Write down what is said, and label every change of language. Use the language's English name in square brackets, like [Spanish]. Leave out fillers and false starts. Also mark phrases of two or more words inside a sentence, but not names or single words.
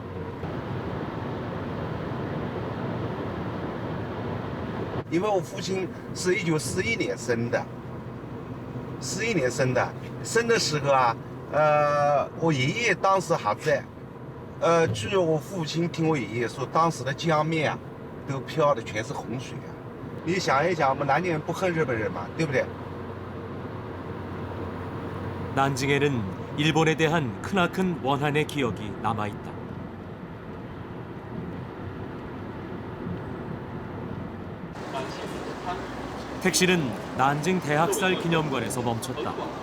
[Chinese] 因为我父亲是1941年生的，41年生的，生的时候啊，我爷爷当时还在。据我父亲听我爷爷说，当时的江面啊。都飘的全是洪水啊！你想一想，我们南京人不恨日本人嘛，对不对？ [Korean] 난징에는 일본에 대한 크나큰 원한의 기억이 남아 있다. 택시는 난징 대학살 기념관에서 멈췄다.